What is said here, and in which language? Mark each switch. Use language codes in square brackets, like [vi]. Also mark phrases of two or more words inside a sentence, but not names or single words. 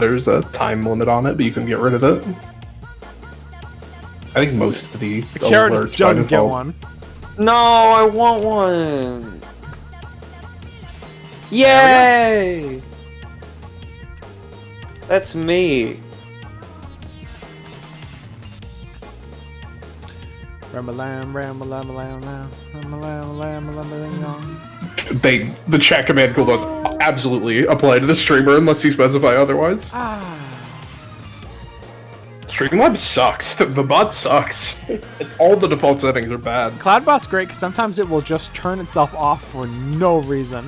[en] There's a time limit on it, but you can get rid of it. I think most of the Kara alerts just by doesn't get default. one. No, I want one. Yay! That's me. Ram-a-lam, ram-a-lam, ram-a-lam, ram-a-lam, ram-a-lam. The chat command cooldowns absolutely apply to the streamer unless you specify otherwise. Streamlabs sucks. The bot sucks. All the default settings are bad. Cloudbot's great because sometimes it will just turn itself off for no reason.